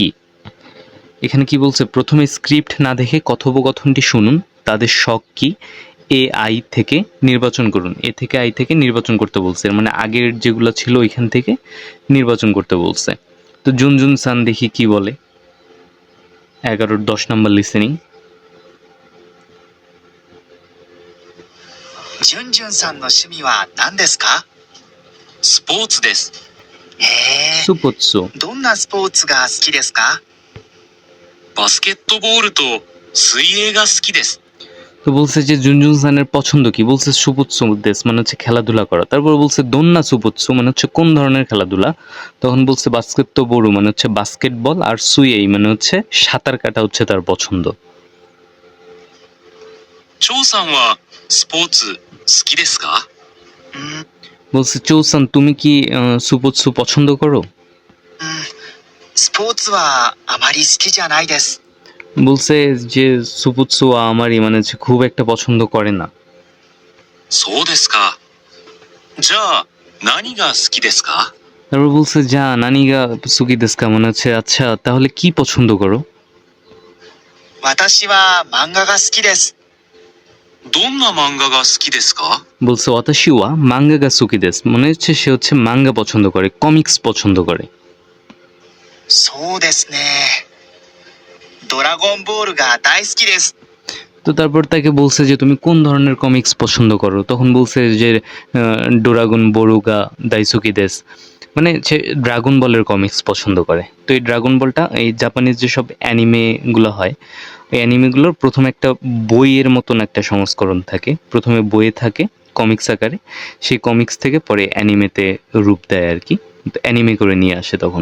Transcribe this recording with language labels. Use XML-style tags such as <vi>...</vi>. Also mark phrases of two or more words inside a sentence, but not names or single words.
<bn>এখানে কি বলছে, প্রথমে স্ক্রিপ্ট না দেখে কথোপকথনটি শুনুন। তাদের শখ কি AI থেকে নির্বাচন করুন। এ থেকে আই থেকে নির্বাচন করতে বলছে, মানে আগের যেগুলো ছিল ওইখান থেকে নির্বাচন করতে বলছে। তো জুনজুন সান দেখি কি বলে। 11-10 নম্বর লিসেনিং।</bn> <ja>ジュンジュンさんの趣味は何ですか？スポーツです。へえ。 সুপোৎসু どんなスポーツが好きですか？バスケットボールと水泳が好きです。</ja> <bn>তো বলছে যে জুনজুন সানের পছন্দ কি, বলছে</bn> <ja>スポーツです</ja> <bn>মানে হচ্ছে খেলাধুলা করা। তারপর বলছে</bn> <ja>どんなスポーツ</ja> <bn>মানে হচ্ছে কোন ধরনের খেলাধুলা। তখন বলছে বাস্কেট তো বড় মানে হচ্ছে বাস্কেটবল, আর সুইয়েই মানে হচ্ছে সাঁতার কাটা হচ্ছে তার পছন্দ।</bn> <ja>張さんはスポーツ好きですか？</ja> <bn>বলছে চৌসান তুমি কি সুপোৎসু পছন্দ করো?</bn> <ja>スポーツはあまり好きじゃないです。</ja> <bn>বলছে যে</bn> <ja>スポーツあまり</ja> <bn>মানে হচ্ছে খুব একটা পছন্দ করে না।</bn> <ja>そうですか。じゃあ何が好きですか？</ja> <bn>তারপর বলছে</bn> <ja>じゃ何が好きですか</ja> <bn>মানে হচ্ছে আচ্ছা তাহলে কি পছন্দ করো?</bn> <ja>私は漫画が好きです。どんな漫画が好きですか？</ja> <bn>বলছে</bn> <ja>私は漫画が好きです</ja> <bn>মানে হচ্ছে সে হচ্ছে মাঙ্গা পছন্দ করে, কমিক্স পছন্দ করে।</bn> <ja>そうですね。ドラゴンボールが大好きです。</ja> <bn>তো তারপর তাকে বলছে যে তুমি কোন ধরনের কমিক্স পছন্দ করো। তখন বলছে যে</bn> <ja>ドラゴンボールが大好きです</ja> <bn>মানে সে ড্রাগন বলের কমিক্স পছন্দ করে। তো এই ড্রাগন বলটা এই জাপানিজ যেসব অ্যানিমেগুলো হয় ওই অ্যানিমেগুলোর প্রথমে একটা বইয়ের মতন একটা সংস্করণ থাকে, প্রথমে বইয়ে থাকে কমিক্স আকারে, সেই কমিক্স থেকে পরে অ্যানিমেতে রূপ দেয় আর কি, অ্যানিমে করে নিয়ে আসে তখন।</bn>